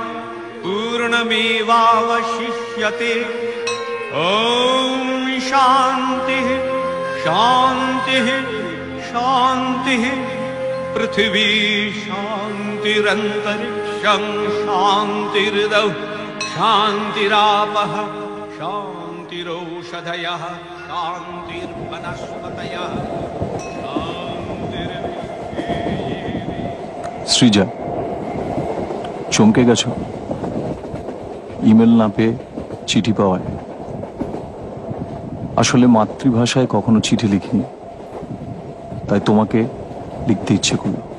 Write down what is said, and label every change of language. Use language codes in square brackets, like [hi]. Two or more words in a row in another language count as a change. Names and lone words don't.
[sa] पूर्णमेवावशिष्यते ॐ शान्तिः शान्तिः शान्तिः पृथिवी शान्तिरन्तरिक्षं शान्तिर्दौ शान्तिरापः शान्तिरौषधयः शान्तिर्वनस्पतयः [bn] সৃজা চমকে গেছো? ইমেল না পেয়ে চিঠি পাওয়ায়। আসলে মাতৃভাষায় কখনো চিঠি লিখিনি, তাই তোমাকে লিখতে ইচ্ছে করল।